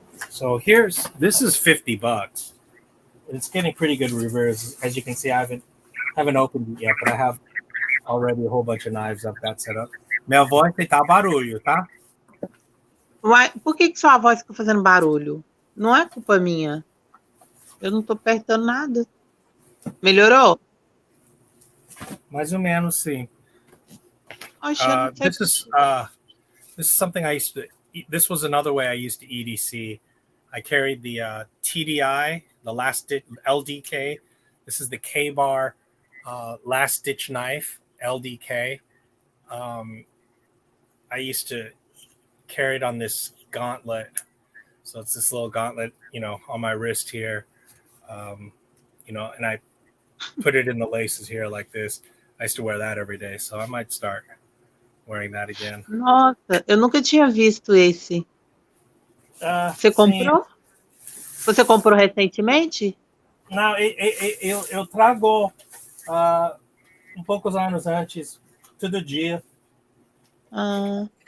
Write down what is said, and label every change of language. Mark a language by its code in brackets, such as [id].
[en] So this is $50. It's getting pretty good reviews. As you can see, I haven't opened it yet, but I have already a whole bunch of knives I've got set up. [pt] Minha voz tá barulho, tá? Uai, por que sua voz fica fazendo barulho? Não é culpa minha. Eu não tô apertando nada. Melhorou? Mais ou menos, sim. [en] This is something I used to. This was another way I used to EDC. I carried the TDI, the last ditch LDK. This is the K-Bar last ditch knife LDK. I used to carry it on this gauntlet. So it's this little gauntlet, on my wrist here. And I put it in the laces here like this. I used to wear that every day, so I might start wearing that again. [pt] Nossa, eu nunca tinha visto esse. Você comprou? Sim. Você comprou recentemente? Não, eu trago poucos anos antes, todo dia. Ah.